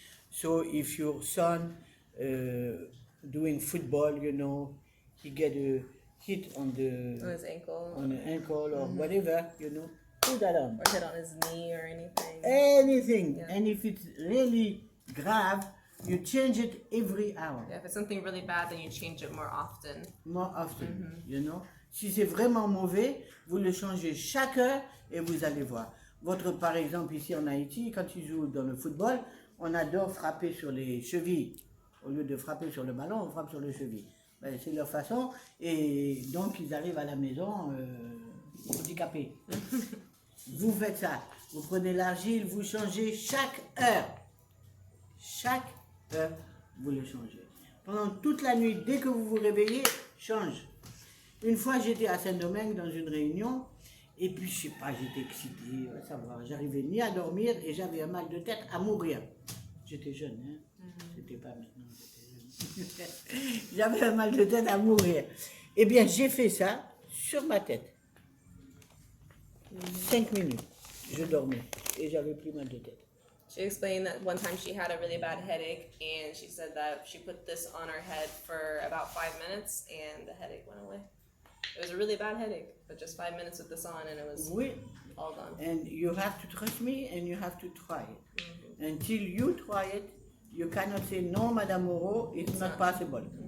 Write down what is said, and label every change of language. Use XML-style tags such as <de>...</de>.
<en>So if your son doing football, you know, he get a hit on his ankle. On the ankle or whatever, you know, put that on. Or hit on his knee or anything. Anything. Yeah. And if it's really grave, you change it every hour. Yeah, if it's something really bad, then you change it more often. More often, you know.</en> <fr>Si c'est vraiment mauvais, vous le changez chaque heure et vous allez voir. Par exemple, ici en Haïti, quand ils jouent dans le football, on adore frapper sur les chevilles. Au lieu de frapper sur le ballon, on frappe sur les chevilles. Ben, c'est leur façon. Et donc, ils arrivent à la maison handicapés. Vous faites ça. Vous prenez l'argile, vous changez chaque heure. Chaque vous le changez. Pendant toute la nuit, dès que vous vous réveillez, change. Une fois, j'étais à Saint-Domingue dans une réunion, et puis je sais pas, j'étais excitée, à savoir, j'arrivais ni à dormir et j'avais un mal de tête à mourir. J'étais jeune, hein. C'était pas maintenant, j'étais jeune. J'avais un mal de tête à mourir. Eh bien, j'ai fait ça sur ma tête. 5 minutes, je dormais et j'avais plus mal de tête.</fr> <en>She explained that one time she had a really bad headache, and she said that she put this on her head for about 5 minutes, and the headache went away. It was a really bad headache, but just 5 minutes with this on, and it was</en> <fr>Oui.</fr> <en>all gone. And you have to trust me and you have to try it. Until you try it, you cannot say no, Madame Moreau, it's not possible.</en>